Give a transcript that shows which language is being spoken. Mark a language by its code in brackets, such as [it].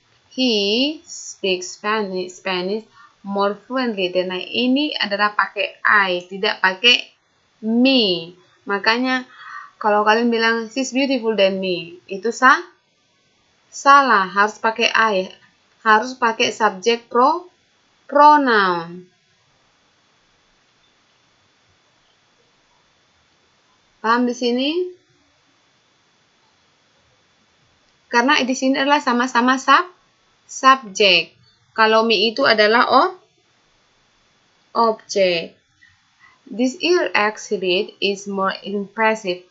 [en] He speaks Spanish more fluently than I. [id] Ini adalah pakai I, tidak pakai me. Makanya kalau kalian bilang [en] she's beautiful than me, [id] itu salah. Harus pakai I. Harus pakai subjek pronoun. Paham di sini? Karena di sini adalah sama-sama subjek. Kalau me itu adalah objek. [en] This year exhibit is more impressive.